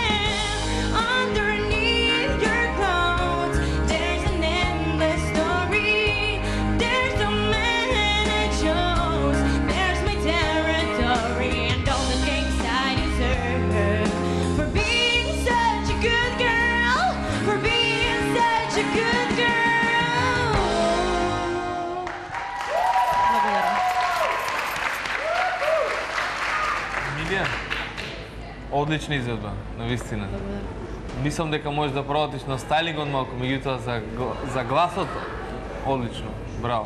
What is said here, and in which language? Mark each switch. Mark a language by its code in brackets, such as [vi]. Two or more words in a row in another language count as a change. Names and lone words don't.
[en] Underneath your clothes, there's an endless story. There's the man I chose. There's my territory and all the things I deserve for being such a good girl. For being such a good girl. [mk] Емилија, одлична изvedба, навистина. Мислам дека можеш да поработиш на стайлингот малку, меѓутоа за гласот одлично.